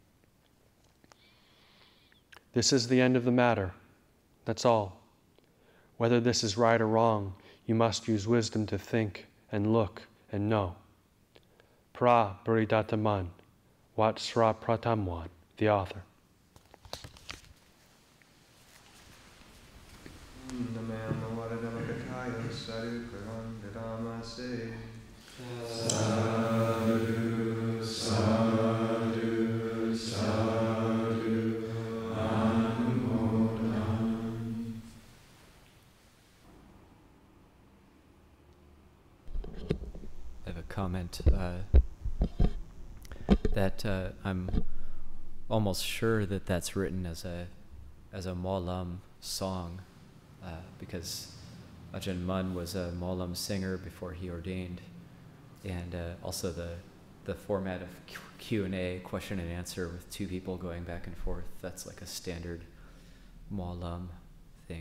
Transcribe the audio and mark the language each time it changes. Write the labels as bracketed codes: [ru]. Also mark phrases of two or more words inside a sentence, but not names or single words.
[en] This is the end of the matter. That's all. Whether this is right or wrong, you must use wisdom to think and look and know. Pra Buddhadatta Mun, Wat Sapatumwan, the author. [pi] Namamo Varadavakataya Sadhu Khandhavimutti say. Sadhu, sadhu, sadhu, anumodam. [en] I have a comment that I'm almost sure that that's written as a Mawlam song, because Ajahn Mun was a Mawlam singer before he ordained, and also the format of Q&A, question and answer with two people going back and forth, that's like a standard Mawlam thing.